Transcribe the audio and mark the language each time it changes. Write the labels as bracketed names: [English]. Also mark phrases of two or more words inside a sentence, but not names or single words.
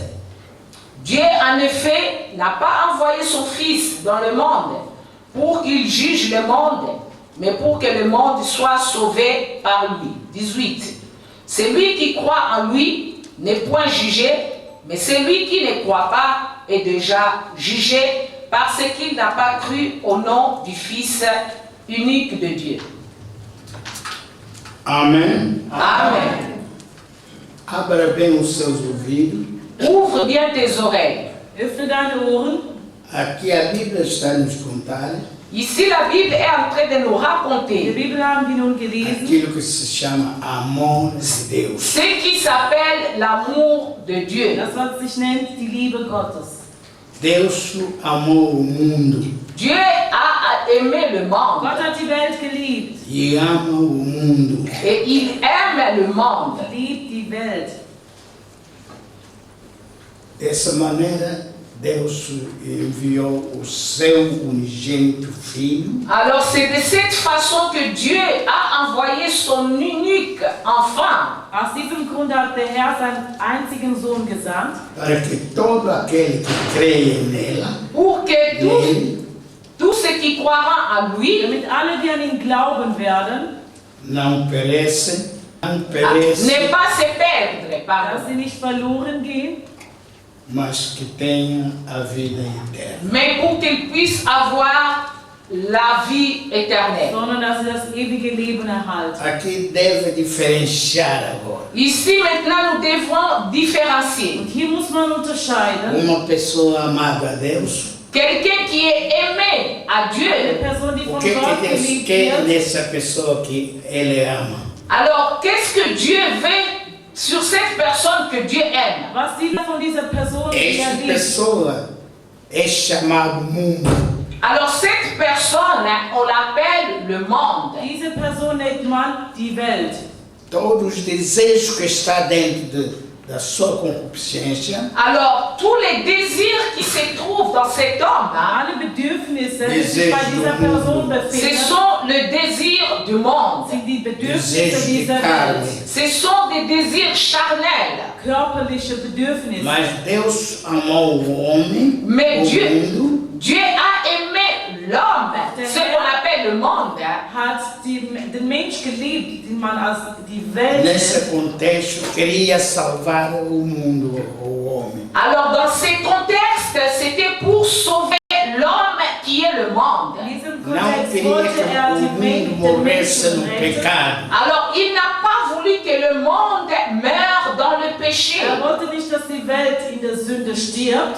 [French] Dieu, en effet, n'a pas envoyé son Fils dans le monde pour qu'il juge le monde, mais pour que le monde soit sauvé par lui. 18. Celui qui croit en lui n'est point jugé, mais celui qui ne croit pas est déjà jugé parce qu'il n'a pas cru au nom du Fils unique de Dieu. [Portuguese] Amém. [French] Amen. [Portuguese] Abra bem os seus ouvidos. [French] Ouvre bien tes oreilles. [German] Öffne deine Ohren. [Portuguese] Aqui a Bíblia está a nos contar [French] Ici, la Bible est en train de nous [German] In der [French] raconter [German] Bibel haben wir nun gelesen, [Portuguese] aquilo que se chama amor de Deus. [French] ce qui s'appelle l'amour de Dieu. [German] das was sich nennt die Liebe Gottes. [Portuguese] Deus amou o mundo [French] Dieu a aimé le monde [German] Gott hat die Welt geliebt. [Portuguese] e ama o mundo. [French] et il aime le monde. [German] Liebt die Welt. [Portuguese] Dessa maneira, Deus enviou o seu unigênito Filho [French] Alors c'est de cette façon que Dieu a envoyé son unique enfant [German] Aus diesem Grund hat der Herr seinen einzigen Sohn gesandt, [Portuguese] para que todo aquele que creia nela, [French] pour que [Portuguese] nele, [French] tous ceux qui croiront en lui [German] damit alle, die an ihn glauben werden, [Portuguese] não perecem, não [French] ne [Portuguese] perecem, [French] pas se perdre, [German] dass [French] pardon, [German] sie nicht verloren gehen, [Portuguese] mas que tenham a vida eterna. [French] mais pour qu'ils puissent avoir la vie éternelle. [German] sondern dass sie das ewige Leben erhalten. [Portuguese] Aqui deve diferenciar agora. [French] Ici maintenant nous devons différencier. [German] Und hier muss man unterscheiden, [Portuguese] Uma pessoa amada a Deus, [French] Quelqu'un qui est aimé à [German] eine [French] Dieu, [German] Person, die [Portuguese] o [German] von [Portuguese] que [German] Gott [Portuguese] Deus [German] geliebt [Portuguese] quer [German] wird. [Portuguese] nessa pessoa que Ele ama? [French] alors qu'est-ce que Dieu veut sur cette personne que Dieu aime? [German] Was sieht er von dieser Person, die er [Portuguese] Esta [German] liebt? [Portuguese] pessoa é chamado mundo. [French] Alors cette personne, on l'appelle le monde. [German] Diese Person nennt man die Welt. [Portuguese] Todos os desejos que está dentro da sua concupiscência, [French] Alors tous les désirs qui se trouvent dans cet homme, [German] Alle Bedürfnisse, die sich bei dieser Person [French] ce [German] befinden, [French] sont le désir du monde. [German] sind die Bedürfnisse [Portuguese] desejos de [German] dieser [Portuguese] carne. [German] Welt. [French] Ce sont des désirs charnels. [German] Körperliche Bedürfnisse. [Portuguese] Mas Deus amou o homem, [French] Mais [Portuguese] o [French] Dieu, [Portuguese] mundo, [French] Dieu a aimé l'homme, ce qu'on appelle le monde. [German] Hat den Mensch geliebt, den man als die Welt [Portuguese] nesse [German] nennt. [Portuguese] contexto, queria salvar o mundo, o homem. [French] Alors dans ce contexte, c'était pour sauver l'homme qui est le monde. [German] In diesem [Portuguese] Não [German] Kontext [Portuguese] queria [German] wollte [Portuguese] que [German] er [Portuguese] o [German] den [Portuguese] mundo morresse [German] Menschen [Portuguese] no [German] retten. [Portuguese] pecado. [French] Alors il n'a pas voulu que le monde meure dans le péché. [German] Er wollte nicht, dass die Welt in der Sünde stirbt.